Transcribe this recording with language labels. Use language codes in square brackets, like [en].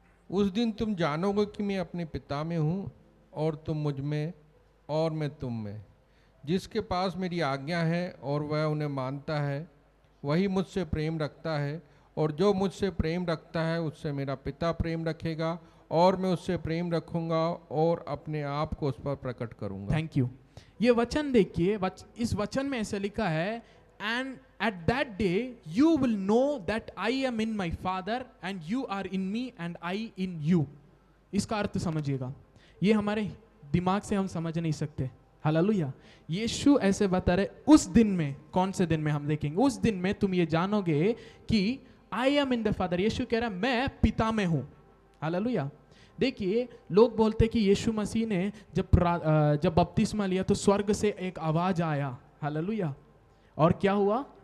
[hi] उस दिन तुम जानोगे कि मैं अपने पिता में हूँ और तुम मुझ में और मैं तुम में। जिसके पास मेरी आज्ञा है और वह उन्हें मानता है वही मुझसे प्रेम रखता है, और जो मुझसे प्रेम रखता है उससे मेरा पिता प्रेम रखेगा और मैं उससे प्रेम रखूंगा और अपने आप को उस पर प्रकट करूंगा। [en] Thank you. [hi] ये वचन देखिए, इस वचन में ऐसे लिखा है [en] And at that day you will know that I am in my father and you are in me and I in you। [hi] इसका अर्थ समझिएगा, ये हमारे दिमाग से हम समझ नहीं सकते। हालेलुया। यीशु ऐसे बता रहे उस दिन में, कौन से दिन में हम देखेंगे, उस दिन में तुम ये जानोगे कि [en] I am in the father। [hi] यीशु कह रहा है मैं पिता में हूं। हालेलुया। देखिए लोग बोलते कि यीशु मसीह ने जब बपतिस्मा लिया तो स्वर्ग से एक आवाज आया। हालेलुया। और क्या हुआ?